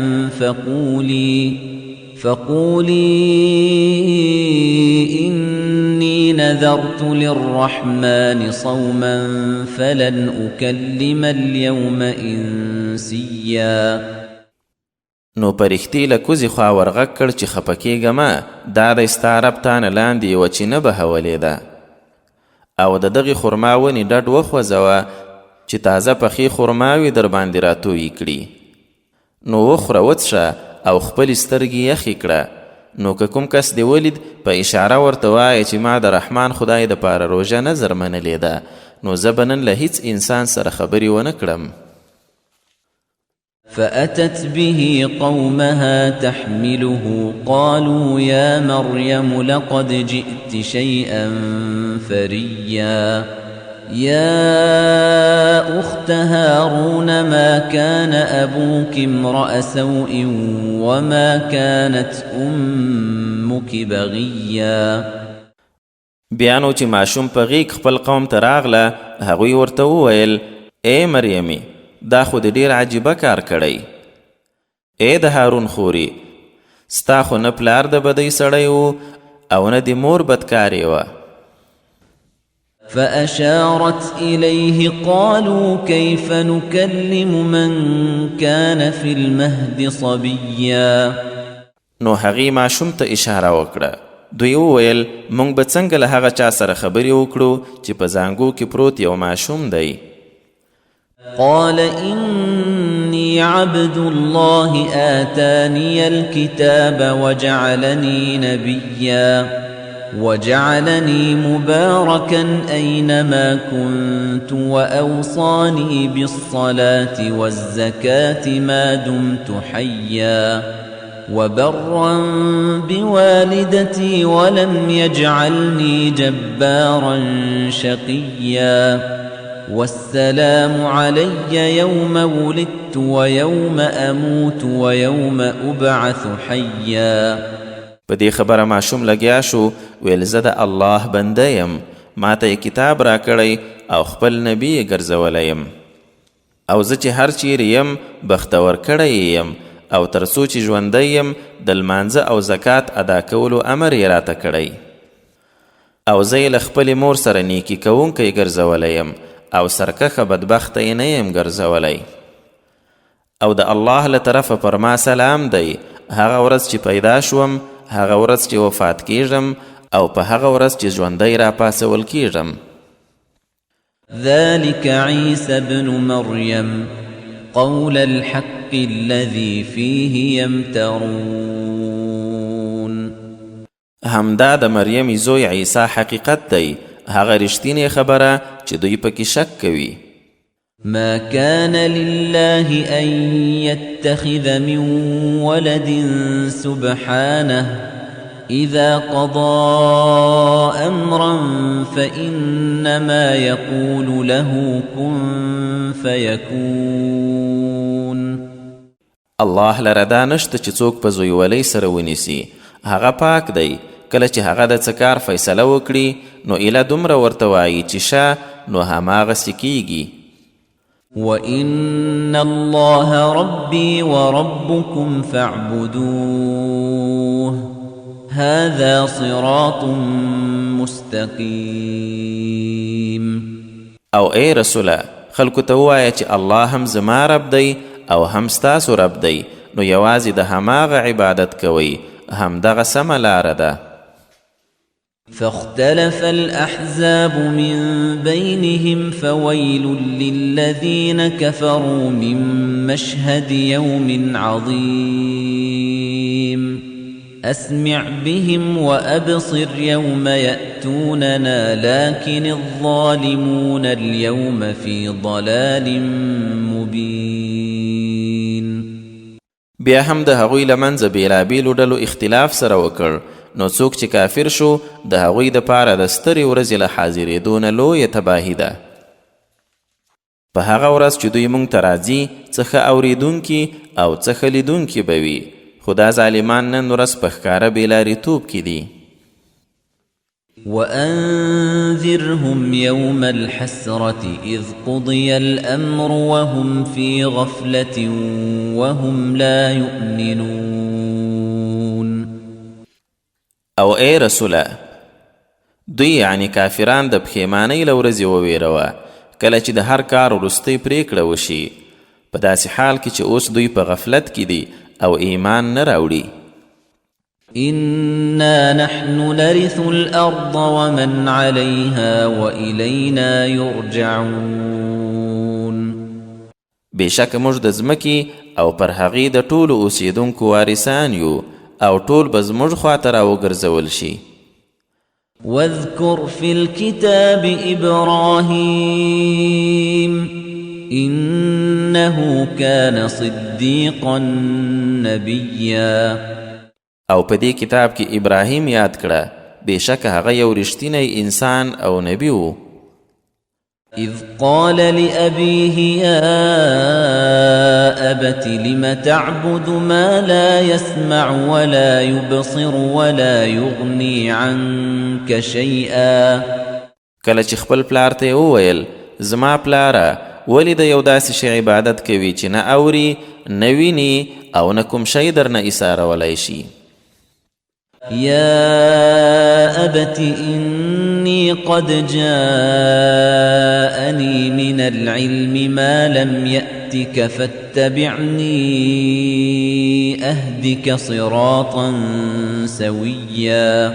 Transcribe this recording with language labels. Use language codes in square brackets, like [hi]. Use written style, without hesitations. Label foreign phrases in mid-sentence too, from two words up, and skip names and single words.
[ar] فقولي إني نذرت للرحمن صوما فلن أكلم اليوم إنسيا. [ps] نو پرښتې له کوزې خوا ورغږ کړ چې خفه کېږه مه، دا دی ستا رب تا نه لاندې یوه چینه بهولې ده. او د دغې خرما ونې ډډ وخوځوه چې تازه پخې خرماوې در باندې راتویې کړي. نو وخوره وڅښه او خپلې سترګې یخې کړه. نو که کوم کس دې ولید په اشاره ورته وایه چې ما د رحمان خدای دپاره روژه نظر منلې ده، نو زه به نن له هیڅ انسان سره خبرې ونه کړم. [ar] فأتت به قومها تحمله قالوا يا مريم لقد جئت شيئا فريا يا أخت هارون ما كان أبوك امرأ سوء وما كانت أمك بغيا. [ps] بیانو چې ماشوم په غیږ خپل قوم ته راغله، هغوی ورته وویل ای مریمې، دا خو د ډیر عجیبه کار کړی. ای د هارون خوري، ستا خو نه پلار د بدۍ سړی و او نه د مور بدکارې وه. [ar] فأشارت إليه قالوا كيف نكلم من كان في المهد صبيا. [ps] نو هغې ماشوم ته اشاره وکړه. دوی وویل موږ به څنګه له هغه چا سره خبرې وکړو چې په زانګو کې پروت یو ماشوم دی. [ar] قال إني عبد الله آتاني الكتاب وجعلني نبيا وجعلني مباركا أينما كنت وأوصاني بالصلاة والزكاة ما دمت حيا وبرا بوالدتي ولم يجعلني جبارا شقيا والسلام علي يوم ولدت ويوم أموت ويوم أبعث حيا. [ps] په دې خبره ماشوم لګیا شو، ویل زه د الله بنده یم، ما ته کتاب را کړی او خپل نبی یې ګرځولی یم، او زه چې هر چیرې یم بختور کړی یم، او تر څو چې ژوندی یم د لمانځه او زکات ادا کولو امر یې راته کړی، او زه یې له خپلې مور سره نیکي کوونکی ګرځولی یم او سرکښه بدبخته یې نه یم ګرځولی. او د الله له طرفه پر ما سلام دی، هغه ورځ چې پیدا شوم، هغه ورځ چې وفات کیږم، او په هغه ورځ چې ژوندی را پاسول کیږم. [ar] ذلك عيسى ابن مريم قول الحق الذي فيه يمترون. [ps] همدا د مریم زوی عیسی حقیقت دی، هغه رښتینې خبره چې دوی پکې شک کوي. [ar] ما كان لله أن يتخذ من ولد سبحانه إذا قضى أمرا فإنما يقول له كن فيكون. [ps] الله لره دا نشته چې څوک په زویولۍ سره ونیسي، هغه پاک دی. کله چې هغه د څه کار فیصله وکړي نو ایله دومره ورته وایي چې شه، نو هماغسې کیږي. [ar] وَإِنَّ اللَّهَ رَبِّي وَرَبُّكُمْ فَاعْبُدُوهُ هَذَا صِرَاطٌ مُسْتَقِيمٌ. [ps] او ای رسوله، خلکو ته ووایه چې الله هم زما رب دی او هم ستاسو رب دی، نو یوازې د هماغه عبادت کوئ، همدغه سمه لاره ده. [ar] فاختلف الأحزاب من بينهم فويل للذين كفروا من مشهد يوم عظيم أسمع بهم وأبصر يوم يأتوننا لكن الظالمون اليوم في ضلال مبين. [ps] بیا هم د هغوی له منځه بېلابېلو ډلو اختلاف سره وکړ، نو څوک چې کافر شو د هغوی دپاره د سترې ورځې له حاضرېدو نه لویه تباهي ده. په هغه ورځ چې دوی موږ ته راځي څه ښه اورېدونکي او څه ښه لیدونکي به وي، خو دا ظالمان نن ورځ په ښکاره بېلاریتوب کې دي. [ar] وأنذرهم يوم الحسرة إذ قضي الأمر وهم في غفلة وهم لا يؤمنون. [ps] او ای رسوله، دوی یعنی کافران د پښیمانۍ له ورځې وویروه کله چې د هر کار وروستۍ پریکړه وشي، په داسې حال کې چې اوس دوی په غفلت کې دي او ایمان نه راوړي. [ar] إنا نحن نرث الأرض ومن عليها وإلينا يرجعون. [ps] بشک موږ د ځمکې او پر هغې د ټولو اوسیدونکو وارثان یو او ټول به زموږ خواته راوګرځول شي. [ar] واذكر في الكتاب إبراهيم إنه كان صديقا نبيا. [ps] او په دې کتاب کې ابراهیم یاد کړه، بېشکه هغه یو رښتینی انسان او نبی و. [ar] إذ قال لأبيه يا أبت لم تعبد ما لا يسمع ولا يبصر ولا يغني عنك شيئا. [ps] کله چې خپل پلار ته وویل زما پلاره ولې د یو داسې شی عبادت کوي چې نه اوري نه ویني او نه کوم شی درنه ایسارولی شي. [ar] يا أبت إني قد جاءني من العلم ما لم يأتك فاتبعني أهدك صراطا سويا.